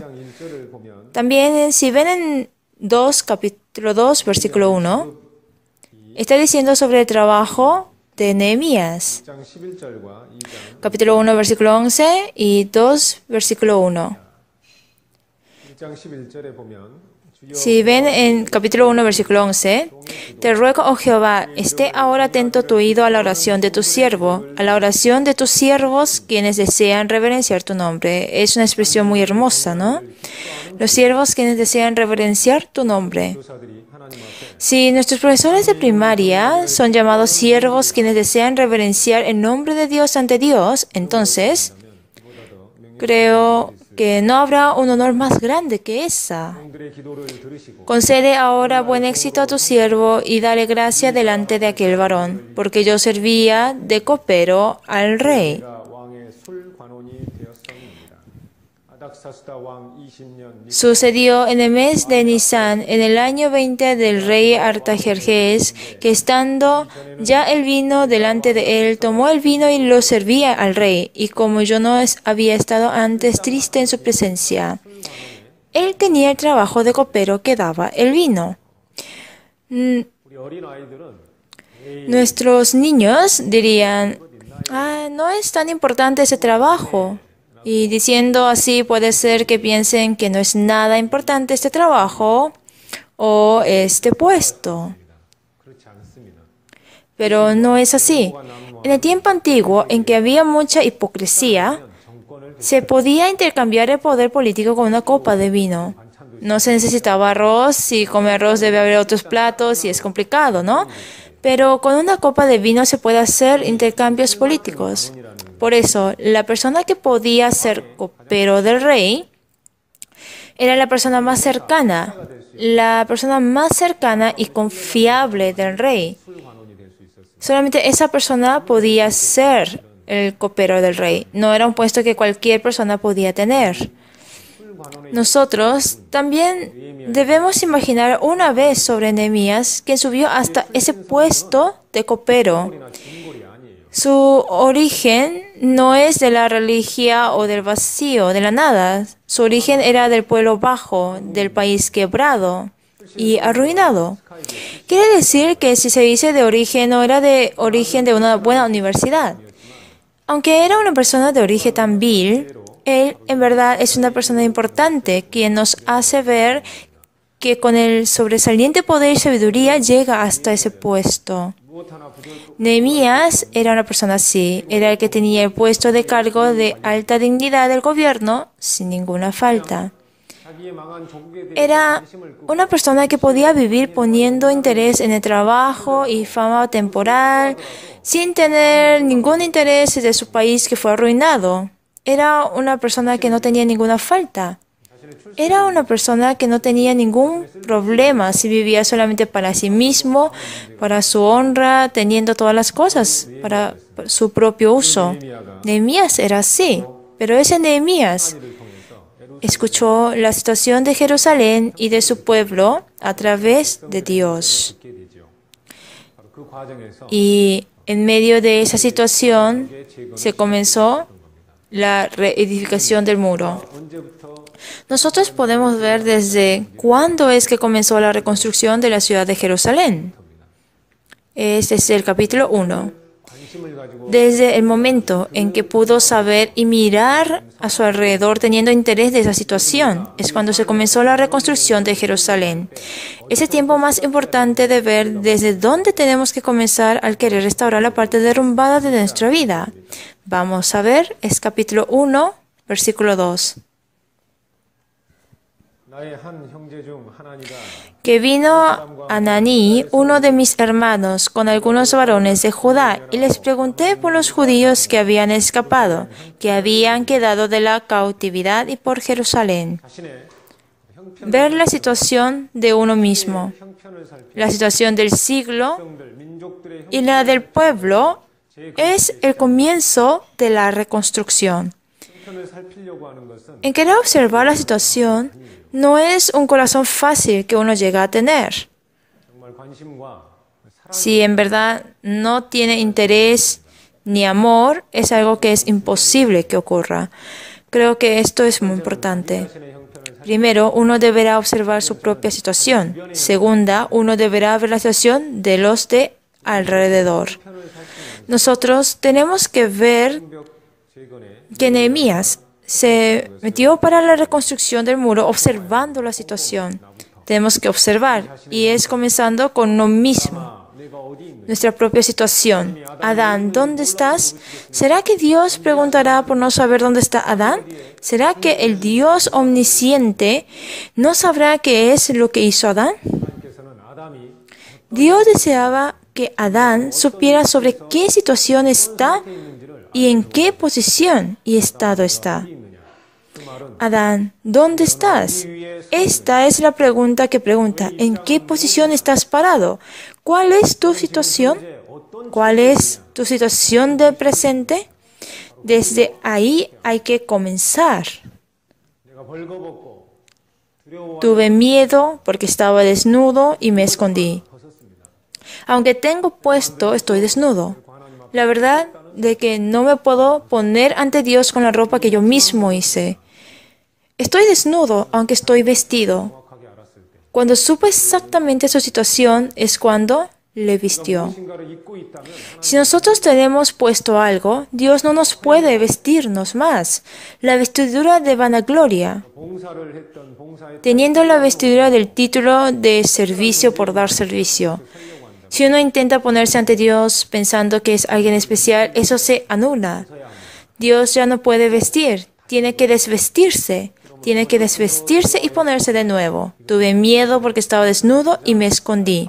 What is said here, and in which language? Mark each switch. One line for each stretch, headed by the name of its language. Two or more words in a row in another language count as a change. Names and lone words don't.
Korean: 1절을 보면
Spanish: También, si ven en capítulo 2, versículo 1, está diciendo sobre el trabajo de Nehemías.
Korean: 1장 11절과 2장
Spanish: Capítulo 1, versículo 11 y 2, versículo 1.
Korean: 1장 11절에 보면
Spanish: Si ven en capítulo 1, versículo 11, te ruego, oh Jehová, esté ahora atento tu oído a la oración de tu siervo, a la oración de tus siervos, quienes desean reverenciar tu nombre. Es una expresión muy hermosa, ¿no? Los siervos quienes desean reverenciar tu nombre.
Korean: 교사들이 하나님 앞에
Spanish: Si nuestros profesores de primaria son llamados siervos quienes desean reverenciar el nombre de Dios ante Dios, entonces creo que no habrá un honor más grande que esa.
Korean: 그들의 기도를 들으시고
Spanish: Concede ahora buen éxito a tu siervo y dale gracia delante de aquel varón, porque yo servía de copero al rey.
Korean: 내가 왕의 술관원이 되었습니다. 아닥사스다 왕 20년
Spanish: Sucedió en el mes de Nisan, en el año 20 del rey Artajerjes, que estando ya el vino delante de él, tomó el vino y lo servía al rey, y como yo no había estado antes triste en su presencia, él tenía el trabajo de copero que daba el vino.
Korean: 우리 어린 아이들은
Spanish: Nuestros niños dirían, no es tan importante ese trabajo. Y diciendo así puede ser que piensen que no es nada importante este trabajo o este puesto.
Korean: 그렇지 않습니다.
Spanish: Pero no es así. En el tiempo antiguo, en que había mucha hipocresía,
Korean: 정권을
Spanish: se podía intercambiar el poder político con una copa de vino. No se necesitaba arroz, si come arroz debe haber otros platos y es complicado, ¿no? Pero con una copa de vino se puede hacer intercambios políticos. Por eso, la persona que podía ser copero del rey era la persona más cercana y confiable del rey.
Korean: 술관원이 될 수 있었습니다.
Spanish: Solamente esa persona podía ser el copero del rey. No era un puesto que cualquier persona podía tener. Nosotros también debemos imaginar una vez sobre Nehemías, quien subió hasta ese puesto de copero.
Korean: 나 진골이 아니에요.
Spanish: Su origen no es de la religión o del vacío, de la nada. Su origen era del pueblo bajo, del país quebrado y arruinado. Quiere decir que si se dice de origen, no era de origen de una buena universidad. Aunque era una persona de origen tan vil, él en verdad es una persona importante, quien nos hace ver que con el sobresaliente poder y sabiduría llega hasta ese puesto.
Korean: 무엇 하나 부족할
Spanish: Nehemías era una persona así, era el que tenía el puesto de cargo de alta dignidad del gobierno sin ninguna falta.
Korean: 자기의 망한 조국에 대해
Spanish: Era una persona que podía vivir poniendo interés en el trabajo y fama temporal, sin tener ningún interés de su país que fue arruinado. Era una persona que no tenía ninguna falta. Era una persona que no tenía ningún problema si vivía solamente para sí mismo, para su honra, teniendo todas las cosas para su propio uso. Nehemías era así, pero ese Nehemías escuchó la situación de Jerusalén y de su pueblo a través de Dios.
Korean: 있게 되죠. 바로 그 과정에서
Spanish: Y en medio de esa situación se comenzó la reedificación del muro.
Korean: 언제부터
Spanish: Nosotros podemos ver desde cuándo es que comenzó la reconstrucción de la ciudad de Jerusalén. Es desde el capítulo 1.
Korean: 관심을 가지고
Spanish: Desde el momento en que pudo saber y mirar a su alrededor teniendo interés de esa situación, es cuando se comenzó la reconstrucción de Jerusalén. Es el tiempo más importante de ver desde dónde tenemos que comenzar al querer restaurar la parte derrumbada de nuestra vida. Vamos a ver, es capítulo 1, versículo 2.
Korean: 나의 한 형제 중 하나니가
Spanish: Que vino Ananí, uno de mis hermanos, con algunos varones de Judá, y les pregunté por los judíos que habían escapado, que habían quedado de la cautividad y por Jerusalén.
Korean: 자신의
Spanish: Ver la situación de uno mismo,
Korean: 형편을 살피
Spanish: la situación del siglo
Korean: 백성들 민족들의
Spanish: y la del pueblo es el comienzo de la reconstrucción.
Korean: 형편을 살피려고 하는 것은
Spanish: En querer observar la situación no es un corazón fácil que uno llega a tener.
Korean: 정말 관심과
Spanish: Si en verdad no tiene interés ni amor, es algo que es imposible que ocurra. Creo que esto es muy importante.
Korean: 자신의 형편을
Spanish: Primero, uno deberá observar su propia situación. Segunda, uno deberá ver la situación de los de alrededor. Nosotros tenemos que ver
Korean: 벽 재건에
Spanish: que Nehemías se metió para la reconstrucción del muro observando la situación. Tenemos que observar, y es comenzando con lo mismo,
Korean: 아, 내가 어디 있느냐?
Spanish: nuestra propia situación. Adán, ¿dónde estás? ¿Será que Dios preguntará por no saber dónde está Adán? ¿Será que el Dios omnisciente no sabrá qué es lo que hizo Adán?
Korean: 하나님께서는 아담이
Spanish: Dios deseaba que Adán supiera sobre qué situación está y en qué posición y estado está.
Korean: 어디 있느냐? 그 말은
Spanish: Adán, ¿dónde estás? Esta es la pregunta que pregunta. ¿En qué posición estás parado? ¿Cuál es tu situación?
Korean: 이제 어떤
Spanish: ¿Cuál es tu situación de presente? Desde ahí hay que comenzar.
Korean: 내가 벌거벗고 두려워
Spanish: Tuve miedo porque estaba desnudo y me escondí.
Korean: 벗었습니다.
Spanish: Aunque tengo puesto, estoy desnudo. La verdad de que no me puedo poner ante Dios con la ropa que yo mismo hice. Estoy desnudo, aunque estoy vestido.
Korean: 정확하게 알았을 때
Spanish: Cuando supe exactamente su situación es cuando le vistió.
Korean: 무엇인가를 입고 있다면
Spanish: Si nosotros tenemos puesto algo, Dios no nos puede vestirnos más. La vestidura de vanagloria,
Korean: 봉사를 했던 봉사의
Spanish: teniendo la vestidura del título de servicio por dar servicio. Si uno intenta ponerse ante Dios pensando que es alguien especial, eso se anula. Dios ya no puede vestir, tiene que desvestirse. Tiene que desvestirse y ponerse de nuevo. Tuve miedo porque estaba desnudo y me escondí.